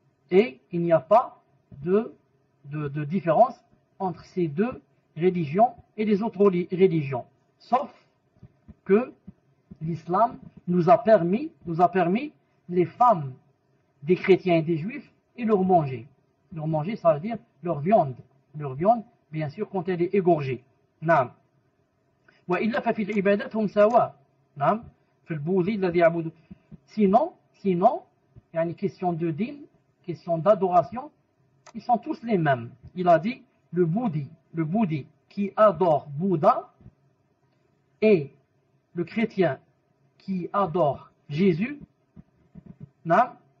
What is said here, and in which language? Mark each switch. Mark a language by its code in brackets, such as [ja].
[fr] Et il n'y a pas de différence entre ces deux religions et les autres religions. Sauf que l'islam nous a permis les femmes des chrétiens et des juifs et leur manger. Leur manger, ça veut dire leur viande. Leur viande, bien sûr, quand elle est égorgée. [ar] نعم. وإلا ففي العبادات هم سواء. نعم. في البوذي الذي يعبد. [fr] Sinon, يعني question de din, question d'adoration, ils sont tous les mêmes. Il a dit, le bouddhi qui adore Bouddha et le chrétien qui adore Jésus, نعم.